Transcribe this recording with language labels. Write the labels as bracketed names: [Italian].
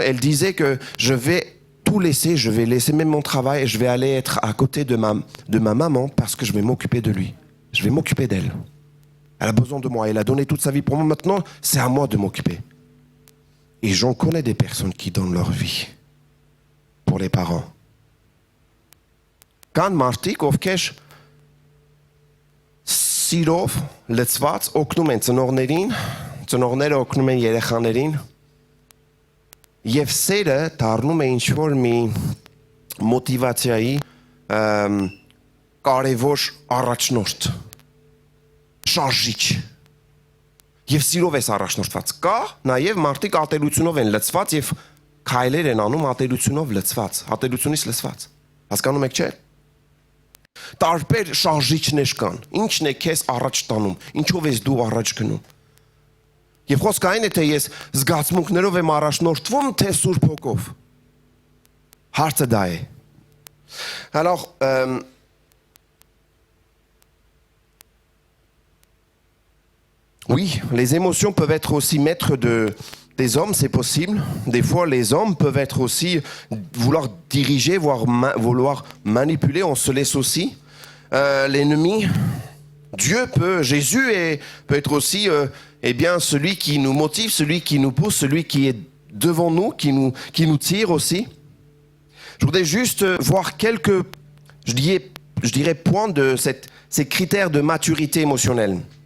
[French] Elle disait que je vais tout laisser, je vais laisser même mon travail, et je vais aller être à côté de ma maman parce que je vais m'occuper de lui. Je vais m'occuper d'elle. Elle a besoin de moi. Elle a donné toute sa vie pour moi. Maintenant, c'est à moi de m'occuper. Et j'en connais des personnes qui donnent leur vie pour les parents. Quand [Armenian] մարդիկ, ովքեր սիրով լցված օգնում են ծնողներին, ծնողները օգնում են երեխաներին, եւ սերը դառնում է ինչ-որ մի մոտիվացիայի կարևոր առաջնորդ, շարժիչ։ Եվ սիրով ես առաջնորդված։ Կա նաև մարդիկ ատելությունով են լցված եւ քայլեր են անում ատելությունով լցված, ատելությունից լցված։ Հասկանում եք, չէ՞։ Տարբեր շարժիչներ կան։ Ինչն է քեզ առաջ տանում, ինչով ես դու առաջ գնում։ Եվ խոսքը այն է, թե ես զգացմունքներով եմ առաջնորդվում, թե Սուրբ Հոգով։ Հարցը դա է։ [French] Alors, oui, les émotions peuvent être aussi maîtres des hommes, c'est possible. Des fois, les hommes peuvent être aussi vouloir diriger, vouloir manipuler. On se laisse aussi. L'ennemi, Jésus peut être aussi celui qui nous motive, celui qui nous pousse, celui qui est devant nous, qui nous tire aussi. Je voudrais juste voir quelques, je dirais points de ces critères de maturité émotionnelle.